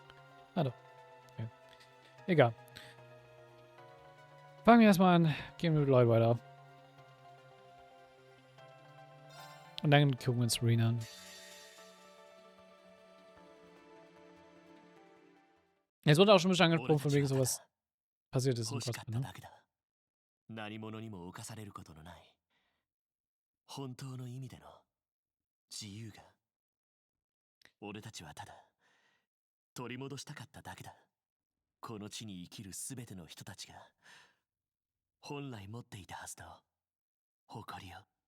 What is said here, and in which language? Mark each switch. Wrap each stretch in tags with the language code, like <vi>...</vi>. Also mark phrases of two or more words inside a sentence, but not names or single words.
<de>Ah doch. Okay. Egal. Fangen wir erstmal an. Gehen wir mit Lloyd weiter. Und dann gucken wir uns Reen an. Jetzt wurde auch schon ein bisschen angesprochen, von wegen sowas passiert ist im Cosplay, ne?</de> <ja>何者にも侵されることのない本当の意味での自由が俺たちはただ取り戻したかっただけだ。この地に生きるすべての人たちが本来持っていたはずの誇りを。</ja>